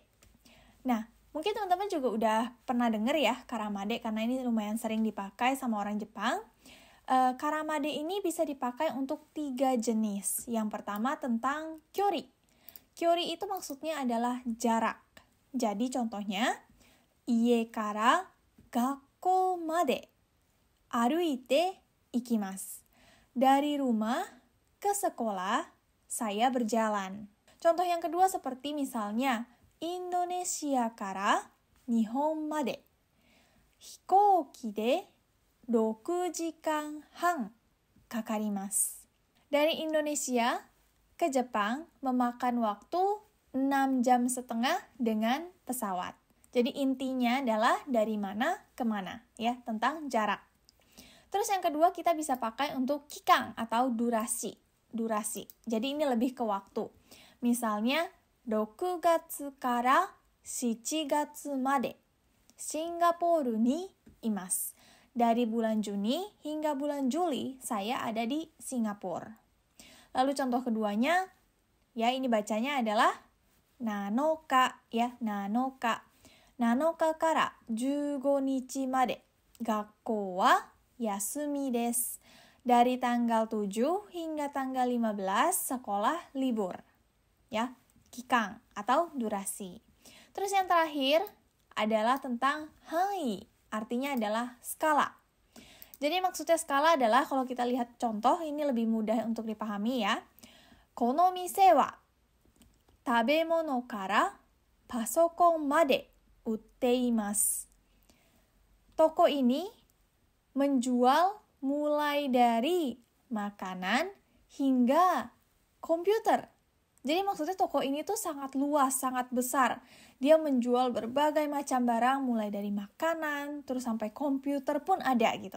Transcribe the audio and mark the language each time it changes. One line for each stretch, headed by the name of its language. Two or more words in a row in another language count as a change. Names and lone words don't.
Indonesian: Nah, mungkin teman-teman juga udah pernah denger ya
Japanese: kara made,
Indonesian: karena ini lumayan sering dipakai sama orang Jepang.
Japanese: Kara made
Indonesian: ini bisa dipakai untuk 3 jenis. Yang pertama tentang kyori. Kyori itu maksudnya adalah jarak. Jadi contohnya,
Japanese: ie kara gakkou made aruite ikimasu.
Indonesian: Dari rumah ke sekolah, saya berjalan. Contoh yang kedua seperti misalnya,
Japanese: Indonesia kara Nihon made hikouki de 6 jikan han kakarimasu.
Indonesian: Dari Indonesia ke Jepang memakan waktu 6,5 jam dengan pesawat. Jadi intinya adalah dari mana ke mana, ya, tentang jarak. Terus yang kedua kita bisa pakai untuk kikang atau durasi. Jadi ini lebih ke waktu. Misalnya
Japanese: 6 gatsu kara 7 gatsu made Singapura ni imasu.
Indonesian: Dari bulan Juni hingga bulan Juli saya ada di Singapura. Lalu contoh keduanya, ya ini bacanya adalah nanoka, ya, nanoka.
Japanese: Nanoka kara 15 nichi made gakkou wa yasumi desu.
Indonesian: Dari tanggal 7 hingga tanggal 15 sekolah libur. Ya, kikang atau durasi. Terus yang terakhir adalah tentang hai, artinya adalah skala. Jadi maksudnya skala adalah kalau kita lihat contoh, ini lebih mudah untuk dipahami ya.
Japanese: Kono mise wa tabemono kara pasokon made utte imasu.
Indonesian: Toko ini menjual mulai dari makanan hingga komputer. Jadi maksudnya toko ini tuh sangat luas, sangat besar. Dia menjual berbagai macam barang mulai dari makanan, terus sampai komputer pun ada gitu.